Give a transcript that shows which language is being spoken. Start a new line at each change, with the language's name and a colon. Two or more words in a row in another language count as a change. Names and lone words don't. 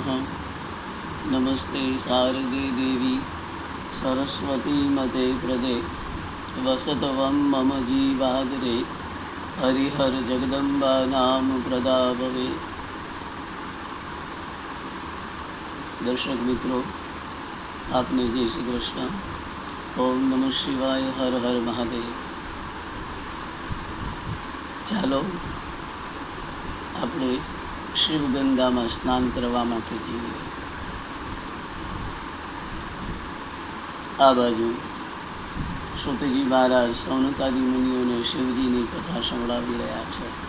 Sanskrit: नमस्ते शारदे देवी सरस्वती मते प्रदे वसतवं मम जीवाग्रे हरिहर जगदम्बा नाम प्रदाभवे।
Hindi: दर्शक मित्रों, आपने जय श्री कृष्ण। ओम नमः शिवाय, हर हर महादेव।
Gujarati: ચાલો આપણે શિવગંગામાં સ્નાન કરવા માટે જઈએ। આ બાજુ શ્રુતજી મહારાજ સૌનકાદી મુનિઓને શિવજીની કથા સંભળાવી રહ્યા છે।